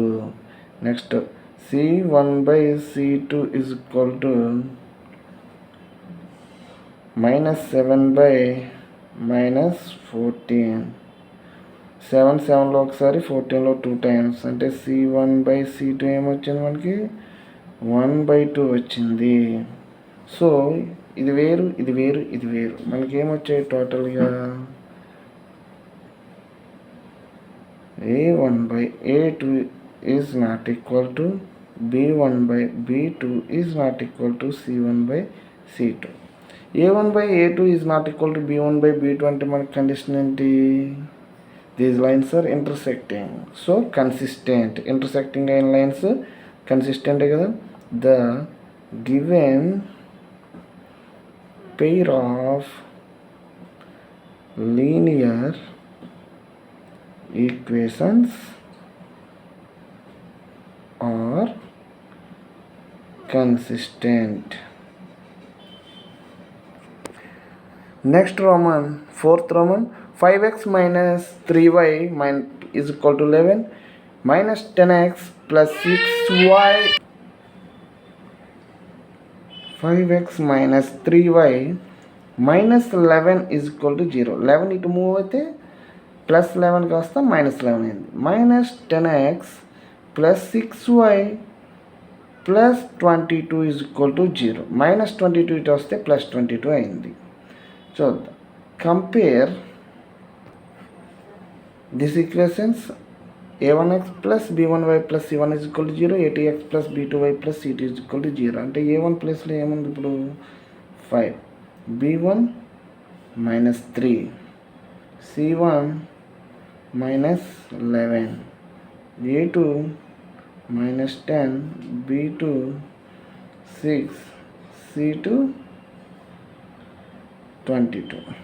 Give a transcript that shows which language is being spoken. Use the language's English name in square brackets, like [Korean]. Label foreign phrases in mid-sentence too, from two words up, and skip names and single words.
[Telugu] నెక్స్ట్ c1/c2 = -7/-14. 7లో ఒకసారి, 14లో 2 టైమ్స్. అంటే c1/c2 ఏమొచ్చింది మనకి? 1/2 వచ్చింది. సో ఇది వేరు, ఇది వేరు, ఇది వేరు. మనకి ఏమొచ్చాయి టోటల్గా? a1/a2 ≠ b1/b2 ≠ c1/c2. a1/a2 ≠ b1/b2 అంటే మనకి కండిషన్ ఏంటి? [English] These lines are intersecting, so consistent. [Telugu] Intersecting అయిన [English] lines consistent [Telugu] కదా. [English] The given pair of linear equations are consistent. Next Roman, fourth Roman, 5x - 3y = 11, -10x + 6y. 5x - 3y -11 = 0. [Telugu] 11 ఇటు మూవ్ అయితే +11 కాస్త -11 అయింది. -10x + 6y + 22 = 0. -22 ఇటు వస్తే +22 అయింది. చూద్దాం. [English] compare this equations. a1x + b1y + c1 = 0, a2x + b2y + c2 = 0. [Telugu] అంటే a1 ప్లేస్లో ఏముంది ఇప్పుడు? 5, b1 -3, c1 -11, a2 -10, b2 6, c2 22.